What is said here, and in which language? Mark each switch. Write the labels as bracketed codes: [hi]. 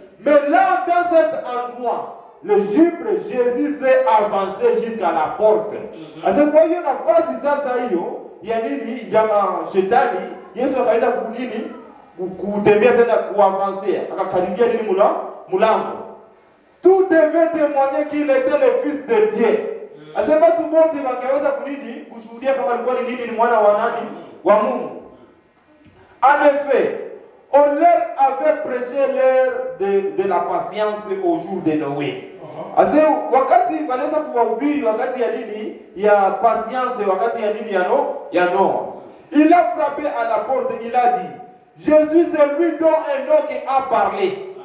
[fr] Mais là, dans cet endroit, le jubre Jésus s'est avancé jusqu'à la porte. [sw] Asa kwa hiyo nafasi sasa hiyo ya nini ya shetani, Yesu akaweza kunini kutembea tena kuavancer, akakaribia nini mulango. [fr] Tout devait témoigner qu'il était le fils de Dieu. [sw] Asa watu wote wangeweza kunini kushuhudia kama alikuwa ni nini, ni mwana wa nani? Wa Mungu. [fr] En effet, on leur avait prêché l'heure de la patience au jour de Noé. [sw] Ase wakati wanaweza kuwahubiri wakati ya nini ya patience, wakati ya nini ya Noa. [fr] Il a frappé à la porte, il a dit, je suis celui dont Enoch a parlé.